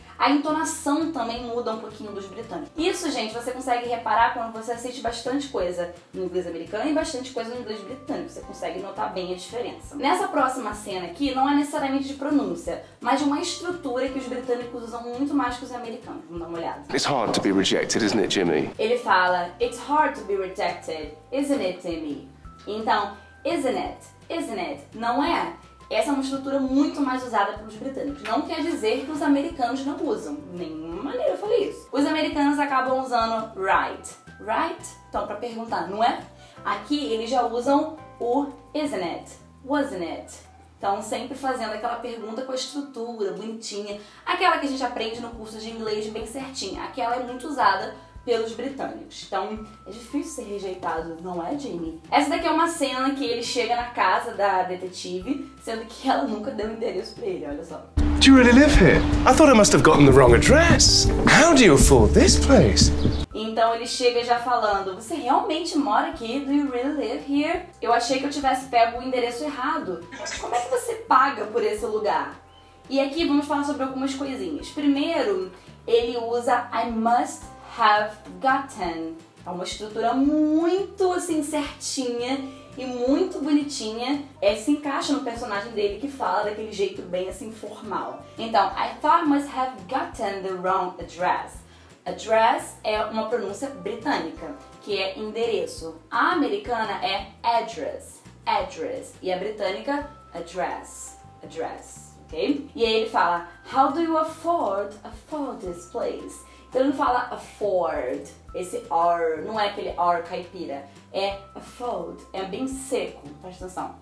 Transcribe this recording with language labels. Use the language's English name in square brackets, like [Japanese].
[Portuguese] A entonação também muda um pouquinho dos britânicos. Isso, gente, você consegue reparar quando você assiste bastante coisa no inglês americano e bastante coisa no inglês britânico. Você consegue notar bem a diferença. Nessa próxima cena aqui, não é necessariamente de pronúncia, mas de uma estrutura que os britânicos usam muito mais que os americanos. Vamos dar uma olhada. [English] It's hard to be rejected, isn't it, Jimmy? [Portuguese] Ele fala, [English] it's hard to be rejected, isn't it, Jimmy? [Portuguese] Então, [English] isn't it, [Portuguese] não é? Essa é uma estrutura muito mais usada pelos britânicos. Não quer dizer que os americanos não usam. De nenhuma maneira eu falei isso. Os americanos acabam usando right. Right? Então, pra perguntar, não é? Aqui eles já usam o isn't it, wasn't it. Então, sempre fazendo aquela pergunta com a estrutura bonitinha. Aquela que a gente aprende no curso de inglês bem certinha. Aquela é muito usada pelos britânicos. Então, é difícil ser rejeitado, não é, Jamie? Essa daqui é uma cena que ele chega na casa da detetive, sendo que ela nunca deu endereço pra ele, olha só. [English] Do you really live here? I thought I must have gotten the wrong address. How do you afford this place? [Portuguese] Então ele chega já falando, você realmente mora aqui? [English] Do you really live here? [Portuguese] Eu achei que eu tivesse pego o endereço errado. Como é que você paga por esse lugar? E aqui vamos falar sobre algumas coisinhas. Primeiro, ele usa [English] I must have gotten. [Portuguese] É uma estrutura muito assim certinha e muito bonitinha. Se encaixa no personagem dele que fala daquele jeito bem assim formal. Então, [English] I thought I must have gotten the wrong address. [Portuguese] Address é uma pronúncia britânica, que é endereço. A americana é address, e a britânica address. [English] Okay? [Portuguese] E aí ele fala, [English] how do you afford this place? [Portuguese] Então ele não fala afford, esse R, não é aquele R caipira, é afford, é bem seco, presta atenção.